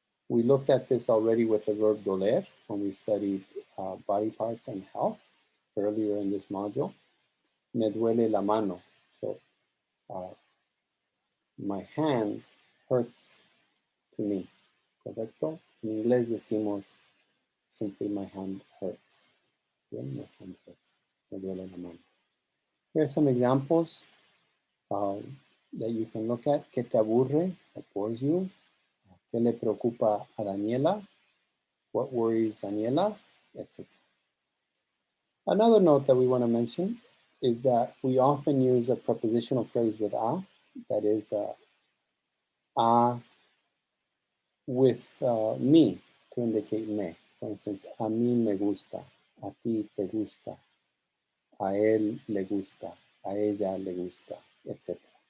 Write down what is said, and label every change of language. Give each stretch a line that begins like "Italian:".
English: We looked at this already with the verb doler when we studied body parts and health earlier in this module.
Spanish: Me duele la mano.
English: So my hand hurts to me,
Spanish: correcto? En inglés decimos
English: simply my hand hurts.
Spanish: Bien,
English: my hand hurts.
Spanish: Me duele la mano.
English: Here are some examples that you can look at.
Spanish: ¿Qué te aburre?
English: What bores you?
Spanish: ¿Qué le preocupa a Daniela?
English: What worries Daniela? Etc. Another note that we want to mention is that we often use a prepositional phrase with a, that is a with me to indicate me. For instance,
Spanish: a mí me gusta, a ti te gusta, a él le gusta, a ella le gusta, etc.